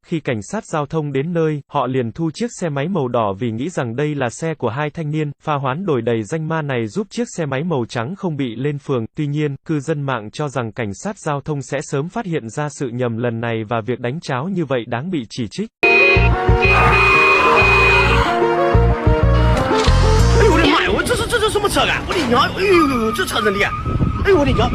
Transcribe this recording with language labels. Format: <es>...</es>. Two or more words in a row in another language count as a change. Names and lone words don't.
<vi>Khi cảnh sát giao thông đến nơi, họ liền thu chiếc xe máy màu đỏ vì nghĩ rằng đây là xe của hai thanh niên. Pha hoán đổi đầy danh ma này giúp chiếc xe máy màu trắng không bị lên phường. Tuy nhiên, cư dân mạng cho rằng cảnh sát giao thông sẽ sớm phát hiện ra sự nhầm lần này và việc đánh tráo như vậy đáng bị chỉ trích.</vi> <zh>哎呦我的妈呀！这什么车啊！我的娘！哎呦，这车真厉害！哎呦我的娘！</zh>